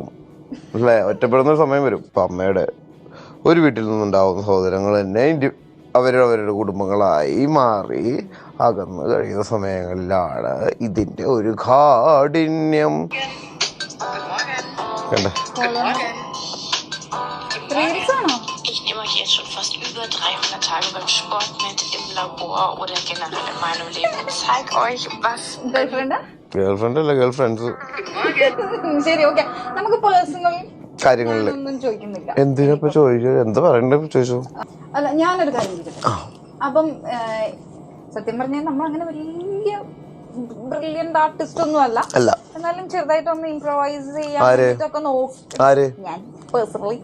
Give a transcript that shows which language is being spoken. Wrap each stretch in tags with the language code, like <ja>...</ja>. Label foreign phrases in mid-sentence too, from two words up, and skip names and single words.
<ml>അല്ലേ? ഒറ്റപ്പെടുന്ന ഒരു സമയം വരും. ഇപ്പൊ അമ്മയുടെ ഒരു വീട്ടിൽ നിന്നുണ്ടാവുന്ന സഹോദരങ്ങൾ തന്നെ അവരവരുടെ കുടുംബങ്ങളായി മാറി അകന്ന് കഴിയുന്ന സമയങ്ങളിലാണ് ഇതിന്റെ ഒരു കാഠിന്യം. കണ്ടേ?</ml> <de>Ich nehme euch jetzt schon fast über 300 Tage beim Sport mit, im Labor oder generell in meinem Leben. Ich zeige euch, was...</de> <ml>ഗേൾഫ്രണ്ട് അല്ല,</ml> <en>girl friends.</en> <ml>ശരി, ഓക്കെ. നമുക്ക് പേഴ്സണൽ കാര്യങ്ങളില് എന്തിനപ്പോ ചോദിച്ചു? എന്താ പറയണ്ടേ ചോദിച്ചു? അല്ല, ഞാനൊരു കാര്യം ചോദിക്കട്ടെ. അപ്പം സത്യം പറഞ്ഞാൽ നമ്മൾ അങ്ങനെ വലിയ</ml> <en>brilliant artist</en> <ml>ഒന്നും അല്ല, എന്നാലും ചെറുതായിട്ടൊന്ന് ഇംപ്രവൈസ് ചെയ്യാൻ നോക്കി ഞാൻ പേഴ്സണലി.</ml>